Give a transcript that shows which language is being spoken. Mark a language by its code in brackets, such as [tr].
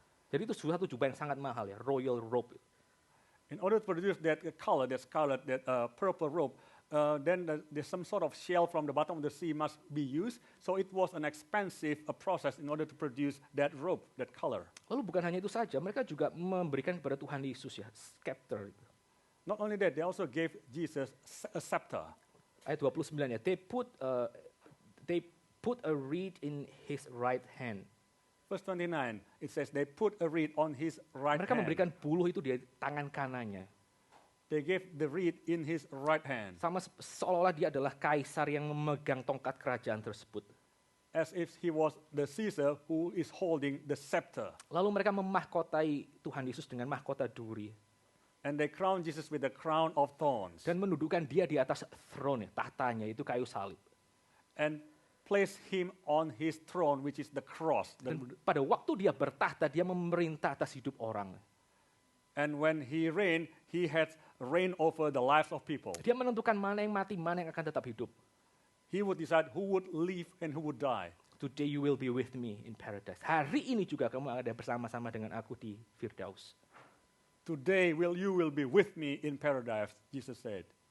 [id] Jadi itu satu jubah yang sangat mahal ya, [en] royal robe. In order to produce that color, that scarlet, that purple robe, then there's some sort of shell from the bottom of the sea must be used. So it was an expensive process in order to produce that robe, that color. [id] Lalu bukan hanya itu saja, mereka juga memberikan kepada Tuhan Yesus ya, scepter. [en] Not only that, they also gave Jesus a scepter. [id] Ayat 29 ya, [en] they put a reed in his right hand. Verse 29, it says they put a reed on his right [id] Mereka [en] hand. [id] memberikan buluh itu di tangan kanannya. [en] They gave the reed in his right hand, [id] Sama seolah-olah dia adalah kaisar yang memegang tongkat kerajaan tersebut. [en] as if he was the Caesar who is holding the scepter. [id] Lalu mereka memahkotai Tuhan Yesus dengan mahkota duri. [en] And they crowned Jesus with the crown of thorns. [id] Dan mendudukan dia di atas throne, tahtanya, itu kayu salib. [en] And placed him on his throne, which is the cross. [id] Dan pada waktu dia bertahta, dia memerintah atas hidup orang. [en] And when he reigned, he had reign over the lives of people. [id] Dia menentukan mana yang mati, mana yang akan tetap hidup. [en] He would decide who would live and who would die. Today you will be with me in paradise. [id] Hari ini juga kamu ada bersama-sama dengan aku di Firdaus. [en] Today you will be with me in paradise, Jesus said.